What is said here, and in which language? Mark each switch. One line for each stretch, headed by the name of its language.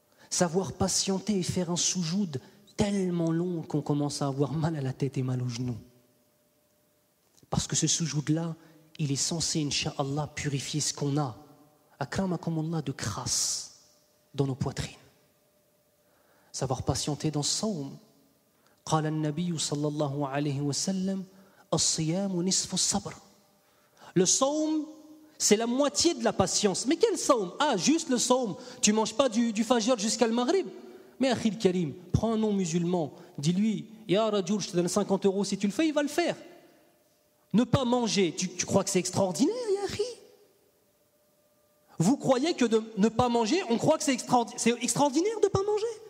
French: Savoir patienter et faire un soujoud tellement long qu'on commence à avoir mal à la tête et mal aux genoux. Parce que ce soujoud-là, il est censé, incha'Allah, purifier ce qu'on a, akramakumullah, de crasse dans nos poitrines. Savoir patienter dans ce saum.
Arabic: قال النبي صلى الله عليه وسلم الصيام نصف الصبر.
French: Le saum, c'est la moitié de la patience. Mais quel saum? Ah, juste le saum. Tu ne manges pas du fajr jusqu'à le maghrib. Mais
Arabic: akhil karim,
French: prends un non musulman, dis-lui,
Arabic: ya rajoul,
French: je te donne 50 € si tu le fais, il va le faire. Ne pas manger, tu crois que c'est extraordinaire,
Arabic: ya akhi?
French: Vous croyez que de ne pas manger, on croit que c'est extraordinaire de ne pas manger.